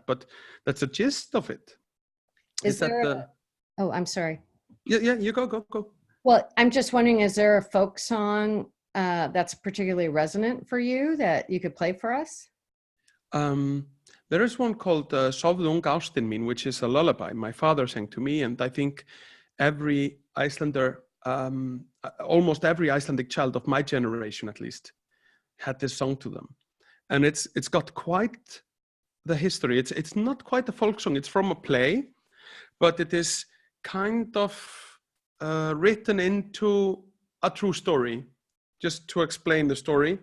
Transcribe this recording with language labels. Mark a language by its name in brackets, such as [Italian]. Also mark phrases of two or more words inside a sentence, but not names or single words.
[English] But that's the gist of it. Oh, I'm sorry. Yeah, you go. Well, I'm just wondering, is there a folk song that's particularly resonant for you that you could play for us? There is one called Sofðu ung ástin mín, which is a lullaby my father sang to me, and I think every Icelander, almost every Icelandic child of my generation at least, had this song to them. And it's got quite the history. It's not quite a folk song, it's from a play, but it is kind of written into a true story, just to explain the story.